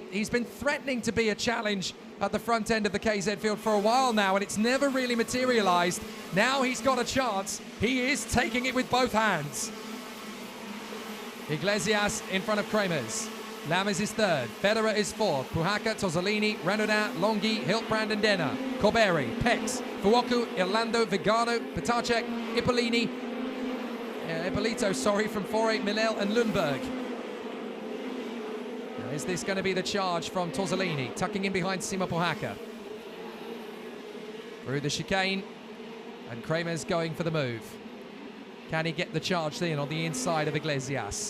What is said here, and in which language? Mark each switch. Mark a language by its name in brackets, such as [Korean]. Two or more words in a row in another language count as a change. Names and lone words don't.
[English] He's been threatening to be a challenge at the front end of the KZ field for a while now, and it's never really materialized. Now he's got a chance. He is taking it with both hands. Iglesias in front of Kremers. Lammers is 3rd. Federer is 4th. Puhaka, Tozzolini, Renaudin, Longhi, Hiltbrand and Denner. Corberi, Pex, Fuoku, Ilando, Vigano, Petacek, Ippolito, from Fore, Milel and Lundberg. Now, is this going to be the charge from Tozzolini, tucking in behind Simo Puhaka? Through the chicane, and Kremers going for the move. Can he get the charge in on the inside of Iglesias?